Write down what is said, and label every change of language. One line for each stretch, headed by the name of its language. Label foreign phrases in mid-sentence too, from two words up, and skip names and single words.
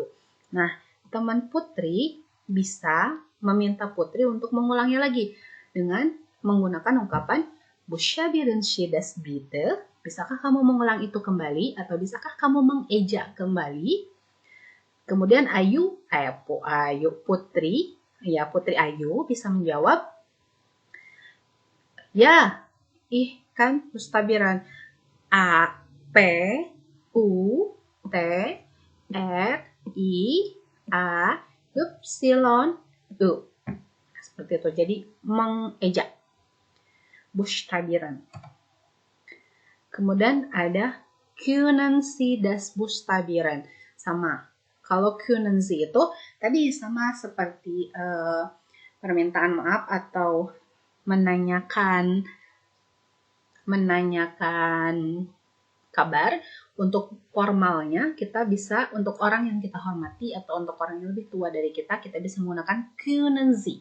Indonesian: Nah, teman Putri bisa meminta Putri untuk mengulangnya lagi dengan menggunakan ungkapan
German: Buchstabieren Sie das bitte?
Indonesian: Bisakah kamu mengulang itu kembali? Atau bisakah kamu mengeja kembali? Kemudian Putri Ayu bisa menjawab, ya,
German: ich kann buchstabieren A, P, U, T, R, I, A, Y, U.
Indonesian: Seperti itu. Jadi mengeja. Buchstabieren. Kemudian ada
German: können Sie das buchstabieren.
Indonesian: Sama. Kalau
German: können Sie
Indonesian: itu tadi sama seperti permintaan maaf atau menanyakan kabar. Untuk formalnya kita bisa untuk orang yang kita hormati atau untuk orang yang lebih tua dari kita bisa menggunakan
German: können Sie.